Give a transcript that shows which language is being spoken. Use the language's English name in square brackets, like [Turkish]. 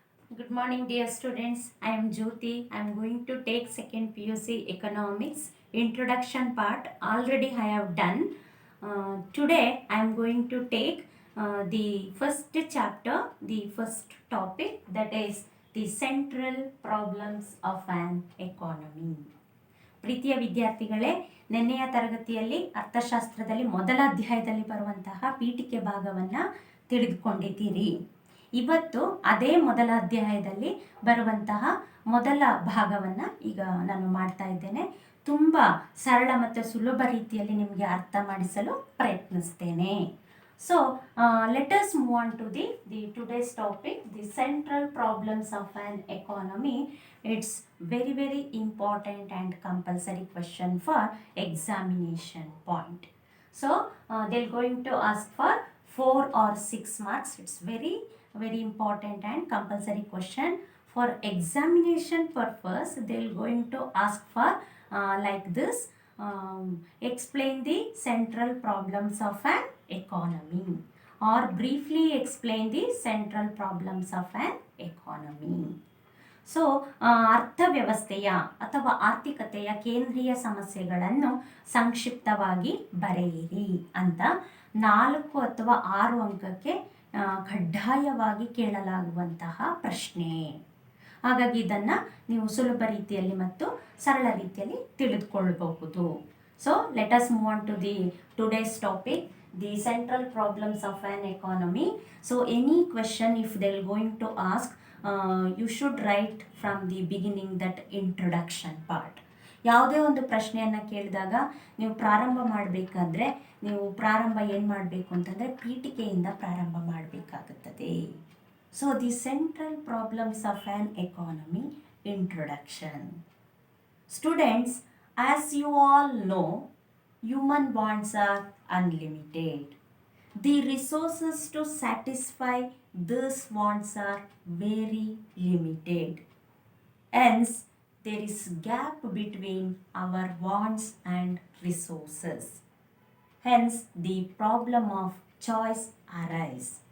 [English] Good morning, dear students. I am Jyoti. I am going to take second PUC Economics introduction part. Already I have done. Today I am going to take the first chapter, the first topic, that is the central problems of an economy. [Kannada] ಪ್ರೀತಿಯ ವಿದ್ಯಾರ್ಥಿಗಳೇ, ನಿನ್ನೆಯ ತರಗತಿಯಲ್ಲಿ ಅರ್ಥಶಾಸ್ತ್ರದಲ್ಲಿ ಮೊದಲ ಅಧ್ಯಾಯದಲ್ಲಿ ಬರುವಂತಹ ಪೀಠಿಕೆ ಭಾಗವನ್ನು ತಿಳಿದುಕೊಂಡಿದ್ದೀರಿ. ಇವತ್ತು ಅದೇ ಮೊದಲ ಅಧ್ಯಾಯದಲ್ಲಿ ಬರುವಂತಹ ಮೊದಲ ಭಾಗವನ್ನು ಈಗ ನಾನು ಮಾಡ್ತಾ ಇದ್ದೇನೆ. ತುಂಬ ಸರಳ ಮತ್ತು ಸುಲಭ ರೀತಿಯಲ್ಲಿ ನಿಮಗೆ ಅರ್ಥ ಮಾಡಿಸಲು ಪ್ರಯತ್ನಿಸ್ತೇನೆ. [English] So let us move on to the today's topic, the central problems of an economy. It's very important and compulsory question for examination point. So they're going to ask for 4 or 6 marks. It's very important and compulsory question. For examination purpose, they're going to ask for like this. Explain the central problems of an economy, or briefly explain the central problems of an economy. [Kannada] So ಅರ್ಥವ್ಯವಸ್ಥೆಯ ಅಥವಾ ಆರ್ಥಿಕತೆಯ ಕೇಂದ್ರೀಯ ಸಮಸ್ಯೆಗಳನ್ನು ಸಂಕ್ಷಿಪ್ತವಾಗಿ ಬರೆಯಿರಿ ಅಂತ 4 ಅಥವಾ 6 ಅಂಕಕ್ಕೆ ಕಡ್ಡಾಯವಾಗಿ ಕೇಳಲಾಗುವಂತಹ ಪ್ರಶ್ನೆ. ಹಾಗಾಗಿ ಇದನ್ನು ನೀವು ಸುಲಭ ರೀತಿಯಲ್ಲಿ ಮತ್ತು ಸರಳ ರೀತಿಯಲ್ಲಿ ತಿಳಿದುಕೊಳ್ಳಬಹುದು. [English] So let us move on to the today's topic, the central problems of an economy. So any question if they're going to ask, you should write from the beginning that introduction part. [Kannada] ಯಾವುದೇ ಒಂದು ಪ್ರಶ್ನೆಯನ್ನು ಕೇಳಿದಾಗ ನೀವು ಪ್ರಾರಂಭ ಮಾಡಬೇಕಾದ್ರೆ ನೀವು ಪ್ರಾರಂಭ ಏನು ಮಾಡಬೇಕು ಅಂತಂದರೆ ಪೀಠಿಕೆಯಿಂದ ಪ್ರಾರಂಭ ಮಾಡಬೇಕಾಗುತ್ತದೆ. [English] So the central problems of an economy introduction. Students, as you all know, human wants are unlimited. The resources to satisfy these wants are very limited. Hence, there is gap between our wants and resources. Hence, the problem of choice arises.